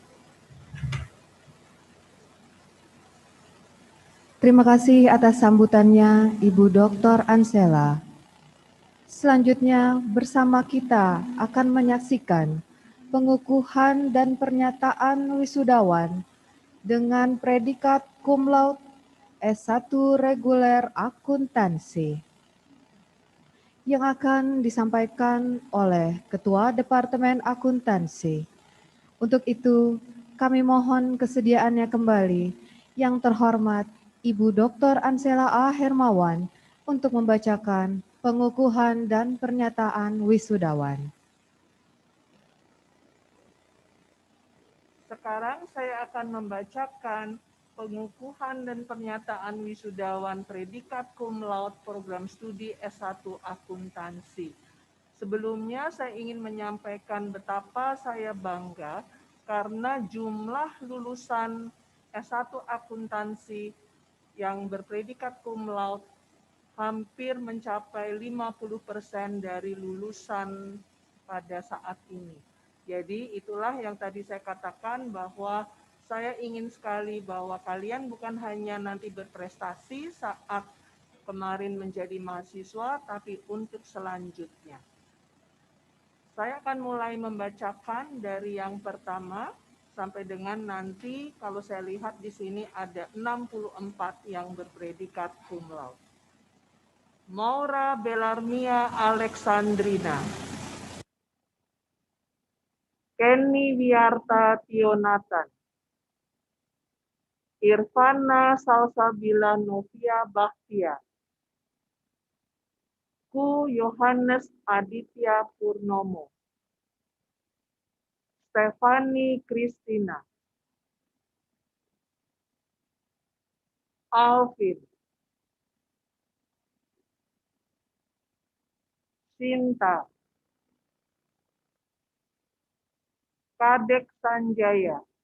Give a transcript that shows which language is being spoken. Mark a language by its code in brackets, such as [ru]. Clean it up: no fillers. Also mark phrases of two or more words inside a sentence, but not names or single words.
[id] Terima kasih atas sambutannya Ibu Dr. Ansela. Selanjutnya bersama kita akan menyaksikan pengukuhan dan pernyataan wisudawan dengan predikat [la] cum laude [id] S1 reguler akuntansi yang akan disampaikan oleh Ketua Departemen Akuntansi. Untuk itu, kami mohon kesediaannya kembali yang terhormat Ibu Dr. Ansela A. Hermawan untuk membacakan pengukuhan dan pernyataan wisudawan. Sekarang saya akan membacakan pengukuhan dan pernyataan wisudawan predikat [la] cum laude [id] program studi S1 akuntansi. Sebelumnya saya ingin menyampaikan betapa saya bangga karena jumlah lulusan S1 akuntansi yang berpredikat [la] cum laude [id] hampir mencapai 50% dari lulusan pada saat ini. Jadi itulah yang tadi saya katakan bahwa saya ingin sekali bahwa kalian bukan hanya nanti berprestasi saat kemarin menjadi mahasiswa, tapi untuk selanjutnya. Saya akan mulai membacakan dari yang pertama sampai dengan nanti kalau saya lihat di sini ada 64 yang berpredikat [la] cum laude. [id] Maura Belarmia Alexandrina, Kenny Wiarta Tionatan, Irvana Salsabila Novia Baktia, Ku Yohanes Aditya Purnomo, Stefani Kristina, Alvin, Sinta, Kadek Sanjaya,